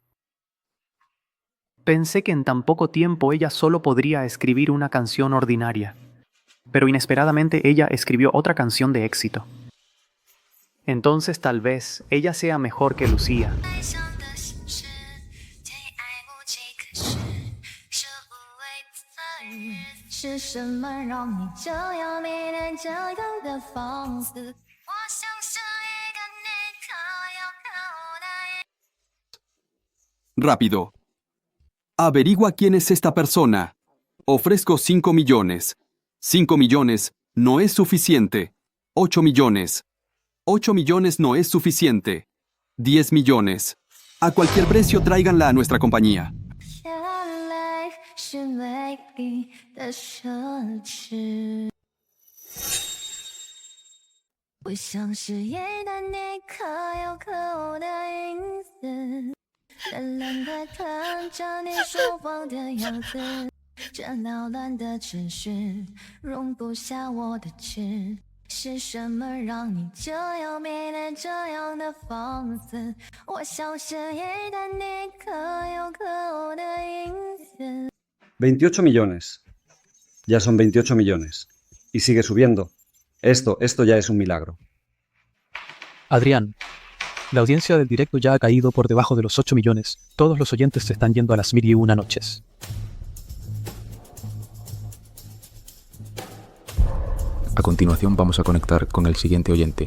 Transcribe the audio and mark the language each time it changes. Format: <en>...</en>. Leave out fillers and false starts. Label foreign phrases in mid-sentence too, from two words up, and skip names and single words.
<es>Pensé que en tan poco tiempo ella solo podría escribir una canción ordinaria, pero inesperadamente ella escribió otra canción de éxito. Entonces tal vez ella sea mejor que Lucía.</es> <zh>是什么让你这样迷恋这样的放肆？我像是一个你可有可无的。</zh> <es>Rápido. Averigua quién es esta persona. Ofrezco 5 millones. 5 millones no es suficiente. 8 millones. 8 millones no es suficiente. 10 millones. A cualquier precio tráiganla a nuestra compañía.</es> <zh>眼泪是美丽的奢侈。我像是一个你可有可无的影子，冷冷地看着你说谎的样子，这缭乱的秩序容不下我的痴。是什么让你这样迷恋这样的放肆？我像是一个你可有可无的影子。</zh> <es>28 millones. Ya son 28 millones. Y sigue subiendo. Esto ya es un milagro. Adrián, la audiencia del directo ya ha caído por debajo de los 8 millones. Todos los oyentes se están yendo a las 1001 noches. A continuación vamos a conectar con el siguiente oyente.</es>